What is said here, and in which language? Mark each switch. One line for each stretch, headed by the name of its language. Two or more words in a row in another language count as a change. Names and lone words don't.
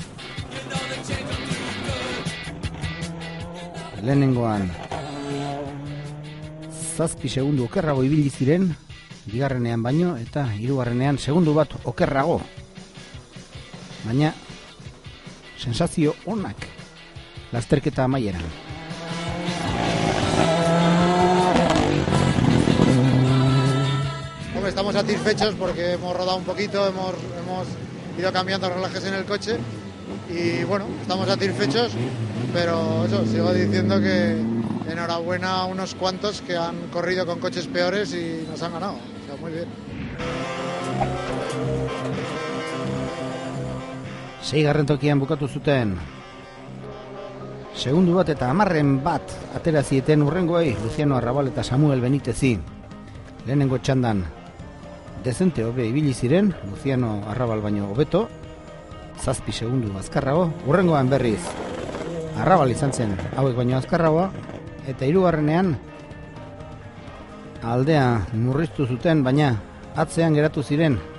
Basque: Lehenengoan 7 segundu okerrago ibili ziren, bigarrenean baino eta hirugarrenean segundu bat okerrago. Baina sensazio onak lasterketa amaieran.
Spanish: estamos satisfechos porque hemos rodado un poquito, hemos ido cambiando relajes en el coche y bueno, estamos satisfechos, pero eso, sigo diciendo que enhorabuena a unos cuantos que han corrido con coches peores y nos han ganado, o sea, muy bien.
Basque: Seigarren tokian bukatu zuten. Segundu bat eta 10 bat atera zieten urrengoei Luciano Arrabal eta Samuel Benitezi. Lehenengo txandan dezente hobe ibili ziren, Luciano Arrabal baino hobeto, 7 segundu azkarrago, urrengoan berriz Arrabal izan zen hauek baino azkarragoa, eta hirugarrenean aldea murriztu zuten, baina atzean geratu ziren.